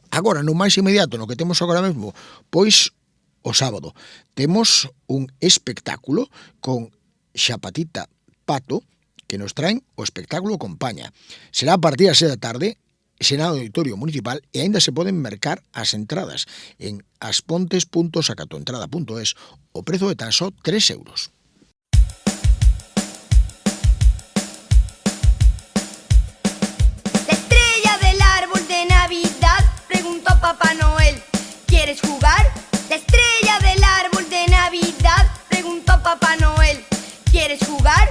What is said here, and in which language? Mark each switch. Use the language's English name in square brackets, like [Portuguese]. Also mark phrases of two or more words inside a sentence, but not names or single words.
[Galician] Agora, no máis inmediato, no que temos agora mesmo, pois o sábado, temos un espectáculo con Xapatita Pato, que nos traen o espectáculo Compaña. Será a partir das 6 da tarde, será no Auditorio Municipal e aínda se poden mercar as entradas en aspontes.sacatoentrada.es. O prezo é tan só 3 euros. [Spanish] La estrella del árbol de Navidad preguntó a Papá Noel, ¿quieres jugar? La estrella del árbol de Navidad preguntó a Papá Noel, ¿quieres jugar?